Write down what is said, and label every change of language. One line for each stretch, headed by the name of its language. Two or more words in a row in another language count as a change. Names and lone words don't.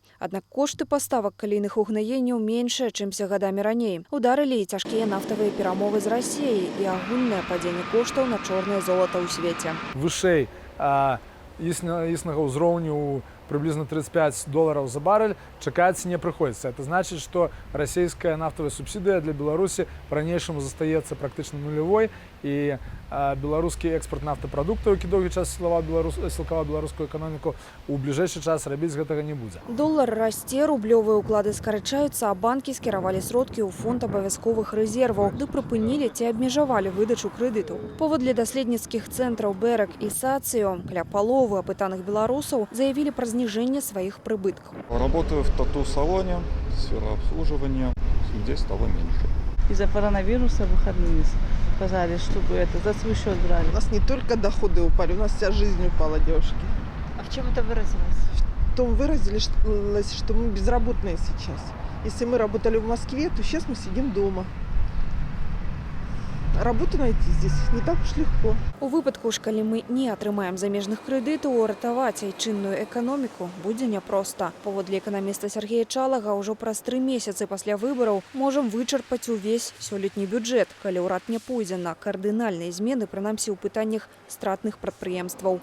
Belarusian: Аднак кошты паставак калійных угнаенняў меншыя, чымся гадамі раней. Ударылі і цяжкія нафтавыя перамовы з Расіяй і агульнае падзенне коштаў на чорнае золата ў свеце. Вышэй існага ўзроўню приблизно $35 за баррель чакаць не прыходзіцца.
Russian: Это значит, что
Belarusian: расійская нафтовая субсидия для Беларуси по-ранейшаму застаецца практычна нулевой, і беларускі экспорт нафтапрадуктаў, які доўгі час сілкаваў беларускую эканоміку, у бліжэйшы час рабіць гэтага не будзе. Долар расце, рублёвыя ўклады скарачаюцца, а банкі скіравалі сродкі ў фонд абавязковых рэзерваў, ды прыпынілі ці абмежавалі выдачу крэдытаў. Паводле даследніцкіх цэнтраў Берек і Сацыё, каля паловы апытаных беларусаў заявілі пра зніжэнне сваіх прыбыткаў.
Russian: Работаю в тату-салоне, сфера обслуживания, здесь стало меньше. Из-за коронавируса выходные сказали, чтобы это за свой счет брали. У нас не только доходы упали, у нас вся жизнь упала, девушки. А в чем это выразилось? В том выразилось, что мы безработные сейчас. Если мы работали в Москве, то сейчас мы сидим дома. Работу найти здесь не так уж легко.
Belarusian: У выпадку ж, калі мы не атрымаем замежных крэдытаў, ратаваць айчынную эканоміку будзе няпроста. Паводле эканаміста Сергея Чалага, ўжо праз 3 месяцы пасля выбараў можам вычарпаць увесь сёлетні бюджэт, калі ўрад не пойдзе на кардынальныя змены, прынамсі ў пытаннях стратных прадпрыемстваў.